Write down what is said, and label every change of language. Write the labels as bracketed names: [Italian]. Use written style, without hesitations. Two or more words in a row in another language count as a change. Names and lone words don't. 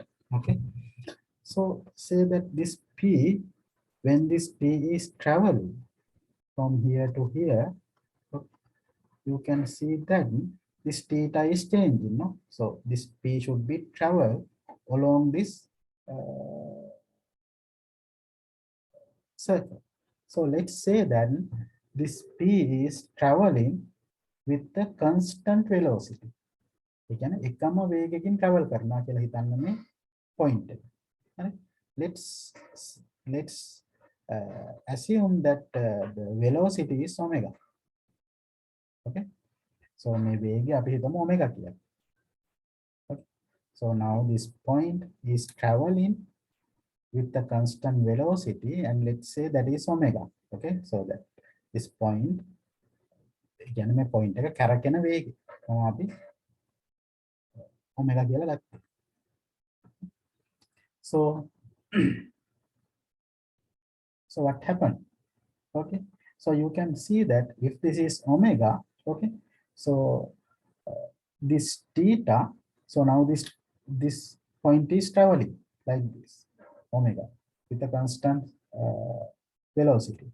[English] Okay, so say that this P, when this P is traveling from here to here, you can see that this theta is changing. No? So this P should be travel along this circle. So let's say that this P is traveling with the constant velocity. [Sinhala] ඒ කියන්නේ එකම වේගයකින් travel කරනවා කියලා හිතන්න මේ point එක. හරි? [English] Let's assume that the velocity is omega. Okay? So [Sinhala] මේ වේගය අපි හිතමු omega කියලා. [English] Okay? So now this point is traveling with the constant velocity and let's say that is omega. Okay? So that this point, [Sinhala] ඒ කියන්නේ මේ point එක කැරකෙන වේගය. කොහොම අපි omega කියලා ගත්තා. [English] So so what happened? Okay, so you can see that if this is omega, okay, so this theta, so now this point is traveling like this omega with a constant velocity.